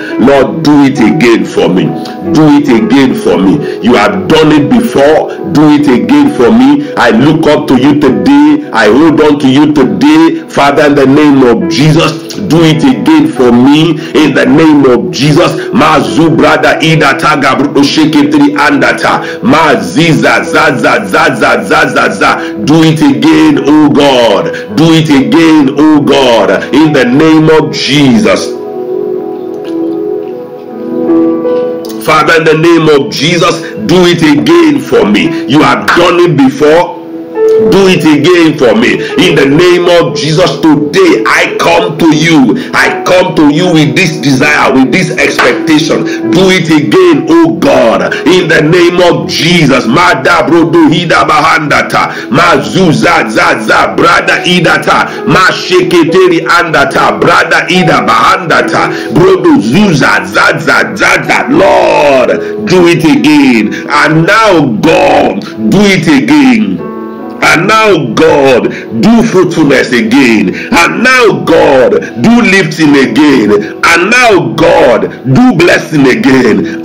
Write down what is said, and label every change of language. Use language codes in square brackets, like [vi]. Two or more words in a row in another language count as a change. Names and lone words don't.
[en] Lord, do it again for me. Do it again for me. You have done it before. Do it again for me. I look up to you today. I hold on to you today. Father, in the name of Jesus, do it again for me. In the name of Jesus. Mazu brada ida taga bruto sheketri andata. Maziza zaza zaza zaza za. Do it again, oh God. Do it again, oh God, in the name of Jesus. Father, in the name of Jesus, do it again for me. You have done it before. Do it again for me. In the name of Jesus, today I come to you. I come to you with this desire, with this expectation. Do it again, oh God. In the name of Jesus. Mada brodo hida bahandata. Mazuza zaza brada idata. Ma sheketeri andata. Brada ida bahandata. Brodo zuza zaza zaza. Lord, do it again. And now, God, do it again. And now, God, do fruitfulness again. And now, God, do lifting again. And now, God, do blessing again.